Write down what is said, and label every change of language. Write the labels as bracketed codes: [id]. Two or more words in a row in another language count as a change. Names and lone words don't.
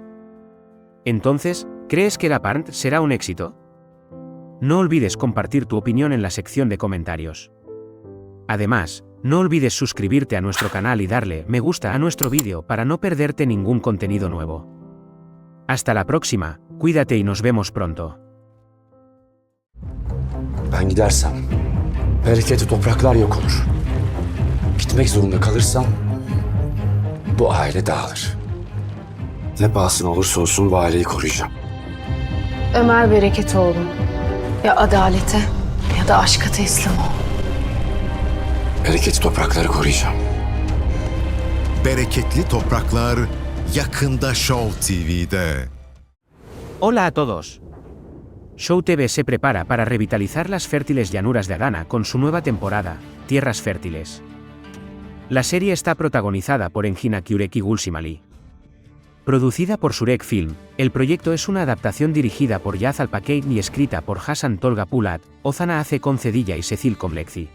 [es] Entonces, ¿crees que La Parnt será un éxito? No olvides compartir tu opinión en la sección de comentarios. Además, no olvides suscribirte a nuestro canal y darle me gusta a nuestro vídeo para no perderte ningún contenido nuevo. Hasta la próxima, cuídate y nos vemos pronto. [tr] Ben gidersem, bereketli topraklar yok olur. Gitmek zorunda kalırsam, bu aile dağılır. Ne pahasına olursa olsun bu aileyi koruyacağım. Ömer Bereketoğlu. Ya adalete ya da aşka teslim ol. Bereketli toprakları koruyacağım. Bereketli Topraklar yakında Show TV'de. [es] Hola a todos. Show TV se prepara para revitalizar las fértiles llanuras de Adana con su nueva temporada, Tierras Fértiles. La serie está protagonizada por Engin Akyurek y Gulsum Ali. Producida por Surek Film, el proyecto es una adaptación dirigida por Yaz Alpakein y escrita por Hasan Tolga Pulat, Ozana Ace Concedilla y Cecil Komlekzi.